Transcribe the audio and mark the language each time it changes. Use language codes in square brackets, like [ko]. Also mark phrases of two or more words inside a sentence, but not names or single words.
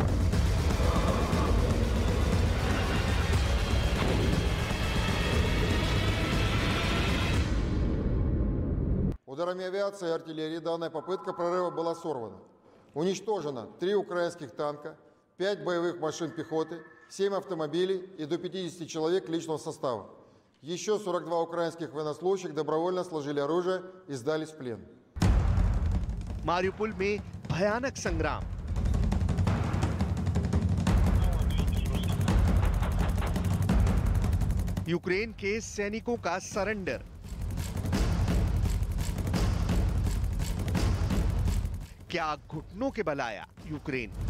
[ru] Ударами авиации и артиллерии данная попытка прорыва была сорвана. Уничтожено 3 украинских танка, 5 боевых машин пехоты, 7 автомобилей и до 50 человек личного состава. Еще 42 украинских военнослужащих добровольно сложили оружие и сдались в плен. [hi] मारियुपोल में भयानक संग्राम। यूक्रेन के सैनिकों का सरेंडर। क्या घुटनों के बल आया यूक्रेन?